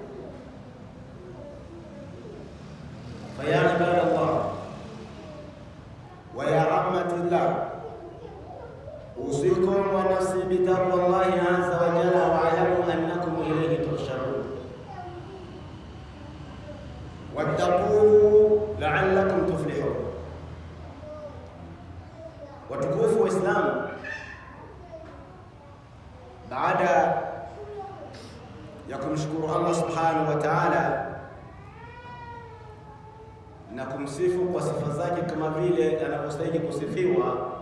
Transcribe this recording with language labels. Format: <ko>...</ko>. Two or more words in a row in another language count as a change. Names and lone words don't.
<ar>فيا عباد الله ويا عامة الله، أوصيكم ونفسي بتقوى الله عز وجل، واعلموا أنكم إليه تحشرون، واتقوه لعلكم تفلحون.</ar> <sw>Watukufu wa Islam, baada ya kumshukuru Allah</sw> <ar>سبحانه وتعالى</ar> <sw>na kumsifu kwa sifa zake kama vile anavyostahili kusifiwa,</sw>